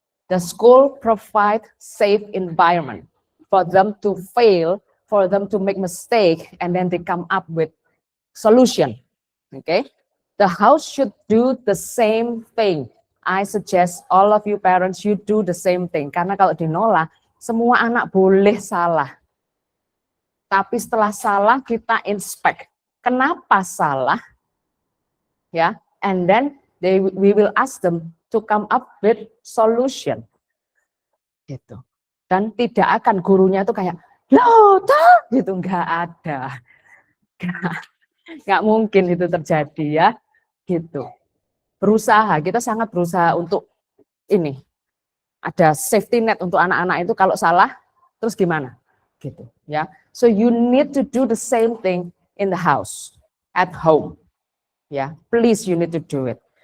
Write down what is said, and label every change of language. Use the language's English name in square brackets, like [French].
[English] The school provide safe environment for them to fail, for them to make mistake, and then they come up with solution. Okay, the house should do the same thing. I suggest all of you parents you do the same thing. [Indonesian] Karena kalau di Nola semua anak boleh salah. Tapi setelah salah kita inspect. Kenapa salah? [English] Ya, and then we will ask them to come up with solution. [Indonesian] Gitu. Dan tidak akan gurunya itu kayak, loh, gitu, nggak ada. Nggak mungkin itu terjadi ya. Gitu. Berusaha, kita sangat berusaha untuk ini. Ada safety net untuk anak-anak itu kalau salah, terus gimana? Gitu ya. [English] So you need to do the same thing in the house, at home. Ya, please you need to do it.